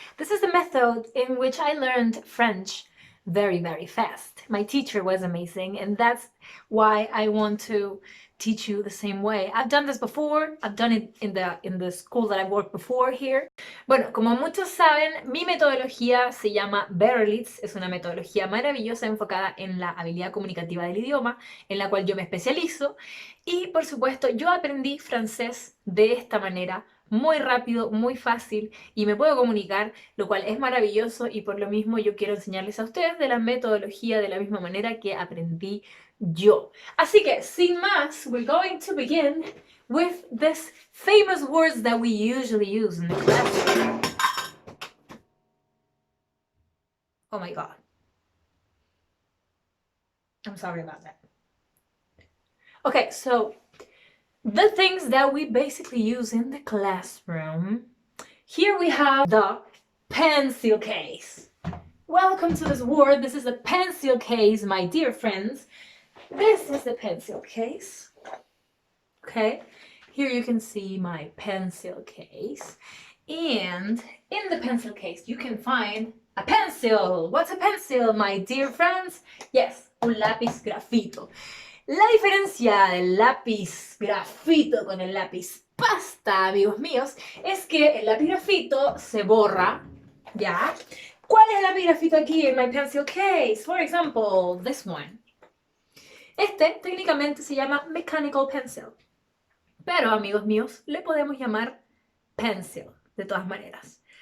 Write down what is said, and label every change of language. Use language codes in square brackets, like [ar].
[en] This is the method in which I learned French very, very fast. My teacher was amazing, and that's why I want to teach you the same way. I've done this before. I've done it in the school that I've worked before here. [es] Bueno, como muchos saben, mi metodología se llama Berlitz. Es una metodología maravillosa enfocada en la habilidad comunicativa del idioma, en la cual yo me especializo. Y, por supuesto, yo aprendí francés de esta manera, muy rápido, muy fácil, y me puedo comunicar, lo cual es maravilloso, y por lo mismo yo quiero enseñarles a ustedes de la metodología de la misma manera que aprendí yo. Así que, sin más, [en] we're going to begin with these famous words that we usually use in the classroom. Oh my god. I'm sorry about that. Okay, so the things that we basically use in the classroom. Here we have the pencil case. Welcome to this word. This is a pencil case, my dear friends. This is the pencil case. Okay, here you can see my pencil case. And in the pencil case, you can find a pencil. What's a pencil, my dear friends? [es] Yes, un lápiz grafito. La diferencia del lápiz grafito con el lápiz pasta, amigos míos, es que el lápiz grafito se borra, ¿ya? ¿Cuál es el lápiz grafito aquí en [en] my pencil case? For example, this one. [es] Este técnicamente se llama mechanical pencil, pero, amigos míos, le podemos llamar pencil, de todas maneras.